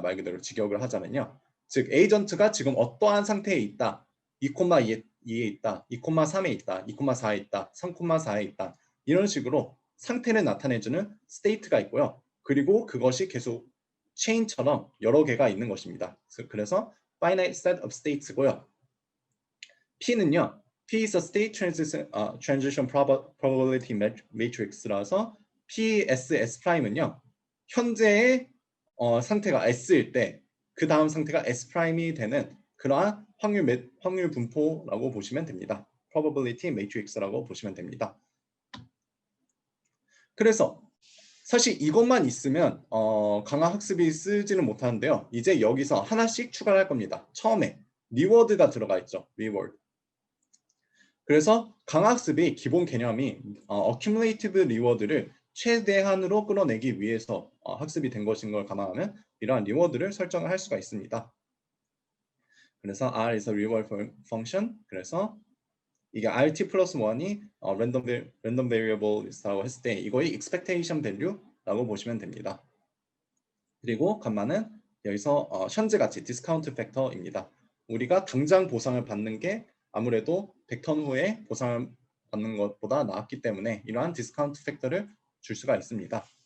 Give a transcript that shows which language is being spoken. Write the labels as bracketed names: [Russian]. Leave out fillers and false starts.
[Korean] 말 그대로 직역을 하자면요. 즉 에이전트가 지금 어떠한 상태에 있다. 2,2에 있다. 2,3에 있다. 2,4에 있다. 3,4에 있다. 이런 식으로 상태를 나타내주는 state가 있고요. 그리고 그것이 계속 체인처럼 여러 개가 있는 것입니다. 그래서 [English] finite set of states [Korean] 고요. [English] P는요. P is a state transition probability matrix라서 PSS'은요. [Korean] 현재의 상태가 S일 때 그 다음 상태가 S'이 되는 그러한 확률 분포라고 보시면 됩니다. probability matrix라고 보시면 됩니다. 그래서 사실 이것만 있으면 강화학습이 쓰지는 못하는데요. 이제 여기서 하나씩 추가를 할 겁니다. 처음에 리워드가 들어가 있죠. 리워드. 그래서 강학습의 기본 개념이 accumulative 리워드를 최대한으로 끌어내기 위해서 학습이 된 것인 걸 감안하면 이러한 리워드를 설정을 할 수가 있습니다. 그래서 [English] R is a reward function. [Korean] 그래서 이게 RT 플러스 1이 random variable이라고 했을 때 이거의 expectation value라고 보시면 됩니다. 그리고 감마는 여기서 현재 가치 discount factor입니다. 우리가 당장 보상을 받는 게 아무래도 100턴 후에 보상을 받는 것보다 나았기 때문에 이러한 디스카운트 팩터를 줄 수가 있습니다.